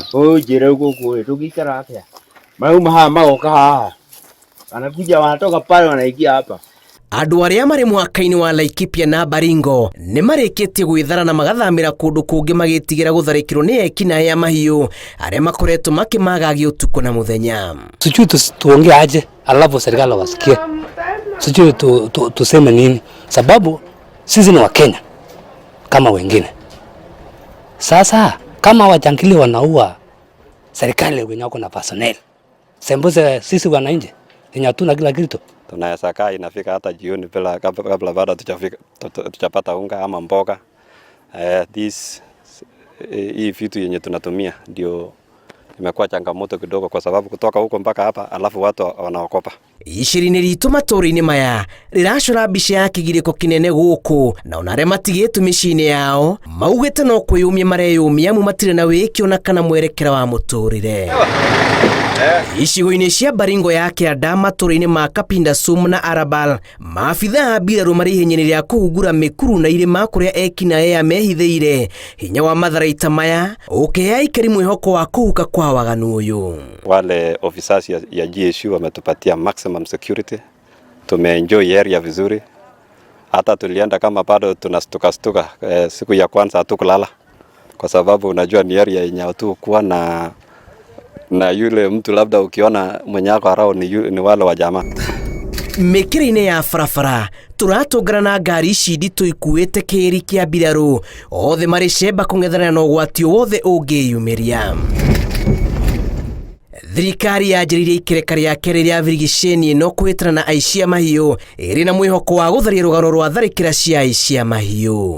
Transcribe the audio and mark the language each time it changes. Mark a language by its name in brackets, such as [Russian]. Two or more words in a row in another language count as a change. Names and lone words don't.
[Kikuyu] Njĩra gũkũ tũgĩikara atĩa? Mauma haha magoka haha, [Swahili] wanakuja wanatoka pale wanaingia hapa. [Kikuyu] Andũ arĩa marĩ mũhaka-inĩ wa Laikipia na Baringo nĩ marĩkĩtie gwĩthara na magathamĩra kũndũ kũngĩ magĩtigĩra gũtharĩkĩrwo nĩ ekinaĩ ya mahiũ arĩa makoretwo makĩmagagia ũtukũ na mũthenya. [Swahili] Sijui tuongee aje alafu serikali wasikie. Sijui tuseme nini, sababu sisi ni Wakenya kama wengine. Sasa kama wajangili wanaua serikali wenye wako na personnel, sembuse sisi wananchi yenye hatuna kila kitu. Tunaweza kaa inafika hata jioni bila kabla bado tujapata unga ama mboga. Hii vitu yenye tunatumia ndio imekuwa changamoto kidogo kwa sababu kutoka huko mpaka hapa alafu watu wanaokopa. [Kikuyu] Iciri-inĩ ritũ matũra-inĩ maya rĩracora mbica ya kĩgirĩko kĩnene gũkũ, na ona arĩa matigĩtwo mĩciĩ-inĩ yao maugĩte no kwĩyũmia mareyũmia amu matirĩ na wĩkio na kana mwerekera wa mũtũrĩre. Icigo-inĩ cia Baringo ya Kianda, matũra-inĩ ma Kapindasum na Arabal, maabitha a mbirarũ marĩ ihenya-inĩ rĩa kũhungura mĩkuru na irĩma kũrĩa ekinaĩ aya mehithĩire. Hinya wa matharaita maya ũkĩhe aikari mwĩhoko wa kũhuka kwa waganu ũyũ. [Swahili] Wale officers ya GSU wametupatia [English] maximum security. [Swahili] Tumeenjoy area vizuri. Hata tulienda kama bado tunastuka siku ya kwanza hatukulala kwa sababu unajua ni area yenye watu kuwa na yule mtu labda ukiona mwenye wako arao ni wale wa jamaa. [Kikuyu] Mĩkĩra-inĩ ya barabara tũratũngana na ngari ici nditũ ikuĩte kĩri kĩa mbirarũ, othe marĩ cemba kũng'ethanĩra na ũgwati wothe ũngĩyumĩria. Thirikari yanjĩrĩirie ikereka rĩa kerĩ rĩa birigiceni ĩno kwĩtana na aici a mahiũ ĩrĩ na mwĩhoko wa gũtharia rũgano rwa tharĩkĩra cia aici a mahiũ.